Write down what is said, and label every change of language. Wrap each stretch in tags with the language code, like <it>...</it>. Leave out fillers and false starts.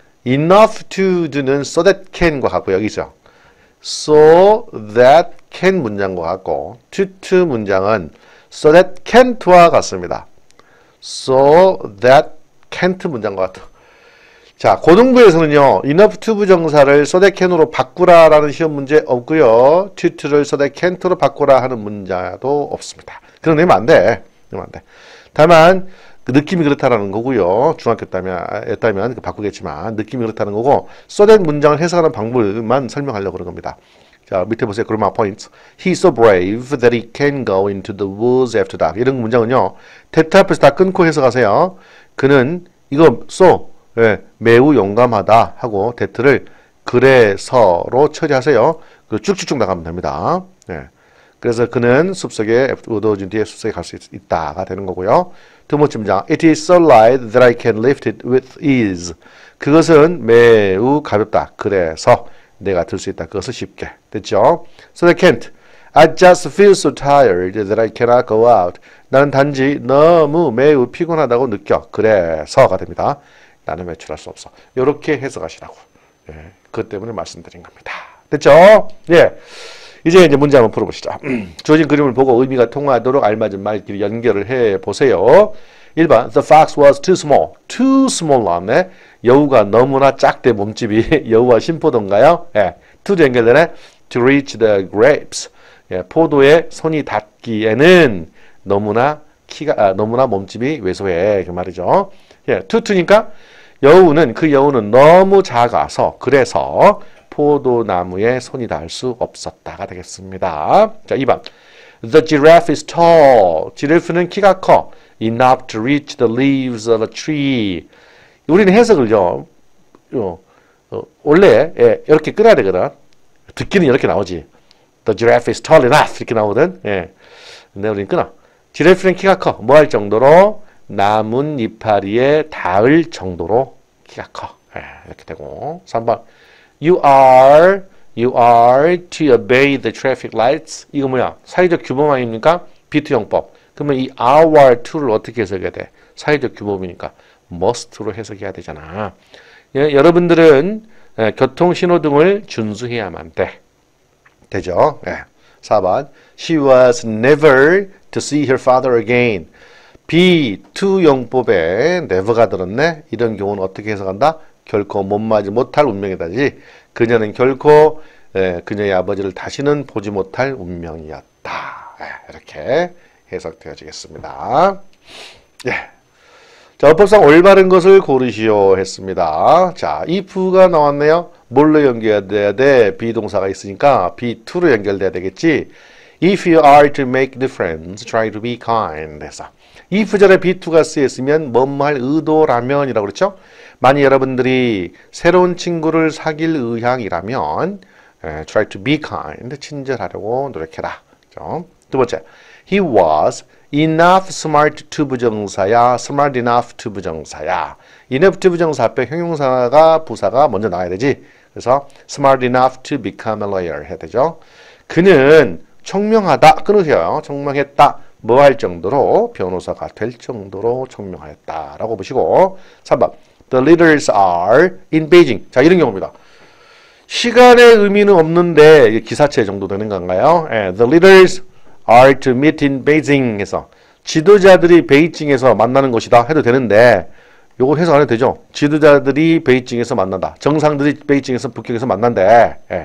<ko>enough to do는 so that can과 같고 여기죠. so that can 문장과 같고 to 문장은 so that can't와 같습니다. so that can't 문장과 같아. 자, 고등부에서는요. enough to 부정사를 so that can으로 바꾸라라는 시험 문제 없고요. to를 so that can't로 바꾸라 하는 문자도 없습니다. 그럼 내면 안 돼. 내면 안 돼. 다만 그 느낌이 그렇다라는 거고요. 중학교 때면 바꾸겠지만 느낌이 그렇다는 거고 so that 문장을 해석하는 방법만 설명하려고 그런 겁니다. 자, 밑에 보세요. grammar points.</ko> <en>He's so brave that he can go into the woods after dark.</en> <ko>이런 문장은요. that 앞에서 다 끊고 해석하세요. 그는 이거 so 예, 매우 용감하다 하고 that를 그래서로 처리하세요. 그리고 쭉쭉쭉 나가면 됩니다. 예. 그래서 그는 숲속에 어두워진 뒤에 숲속에 갈 수 있다가 되는 거고요. 두 번째 문장.</ko> <en>It is so light that I can lift it with ease.</en> <ko>그것은 매우 가볍다. 그래서 내가 들 수 있다. 그것을 쉽게. 됐죠?</ko> <en>So I can't. I just feel so tired that I cannot go out.</en> <ko>나는 단지 너무 매우 피곤하다고 느껴. 그래서가 됩니다. 나는 외출할 수 없어. 이렇게 해석하시라고. 예, 그것 때문에 말씀드린 겁니다. 됐죠? 예. 이제 문제 한번 풀어보시죠. 주어진 그림을 보고 의미가 통하도록 알맞은 말끼리 연결을 해 보세요.</ko> <en>1번 The fox was too small. Too small 나왔네.</en> <ko>여우가 너무나 작대 몸집이 여우와 심포도인가요? 예. to도 연결되네.</ko> <en>To reach the grapes.</en> <ko>예. 포도에 손이 닿기에는 너무나 너무나 몸집이 왜소해. 그 말이죠. 예. 투니까 여우는 너무 작아서 그래서 포도나무에 손이 닿을 수 없었다가 되겠습니다. 자, 2번.</ko> <en>The giraffe is tall.</en> <ko>지라프는 키가 커.</ko> <en>Enough to reach the leaves of a tree.</en> <ko>우리는 해석을요. 원래 이렇게 끊어야 되거든. 듣기는 이렇게 나오지.</ko> <en>The giraffe is tall enough</en> <ko>이렇게 나오거든. 예. 근데 우리는 끊어. 지라프는 키가 커. 뭐 할 정도로? 나뭇 이파리에 닿을 정도로 키가 커. 예, 이렇게 되고. 3번.</ko> <en>You are to obey the traffic lights.</en> <ko>이거 뭐야? 사회적 규범 아닙니까? 비투형법. 그러면 이 are to를 어떻게 해석해야 돼? 사회적 규범이니까 must로 해석해야 되잖아. 예, 여러분들은 교통신호등을 준수해야만 돼. 되죠? 예. 4번.</ko> <en>She was never to see her father again.</en> <ko>비투용법에 never가 들었네. 이런 경우는 어떻게 해석한다? 결코 못마지 못할 운명이다지. 그녀는 결코 그녀의 아버지를 다시는 보지 못할 운명이었다. 이렇게 해석되어지겠습니다. 예. 자, 어법상 올바른 것을 고르시오 했습니다. 자, if가 나왔네요. 뭘로 연결돼야 돼? 비동사가 있으니까 be2로 연결돼야 되겠지.</ko> <en>If you are to make new friends, try to be kind.</en> <ko>해서 if절에 be2가 쓰였으면 뭐뭐 할 의도라면 이라고 그랬죠? 만약 여러분들이 새로운 친구를 사귈 의향이라면</ko> <en>try to be kind,</en> <ko>친절하려고 노력해라. 그렇죠?</ko> <en>두 번째, he was enough smart to 부정사야, smart enough to 부정사야.</en> <ko>enough to 부정사 앞에 형용사가 부사가 먼저 나와야 되지.</ko> <en>그래서 smart enough to become a lawyer</en> <ko>해야 되죠. 그는 청명하다, 끊으세요. 청명했다. 뭐 할 정도로? 변호사가 될 정도로 청명하였다라고 보시고. 3번.</ko> <en>The leaders are in Beijing.</en> <ko>자, 이런 경우입니다. 시간의 의미는 없는데 기사체 정도 되는 건가요?</ko> <en>The leaders are to meet in Beijing</en> <ko>해서 지도자들이 베이징에서 만나는 것이다 해도 되는데 요거 해석 안 해도 되죠? 지도자들이 베이징에서 만난다. 정상들이 베이징에서 북경에서 만난대.</ko>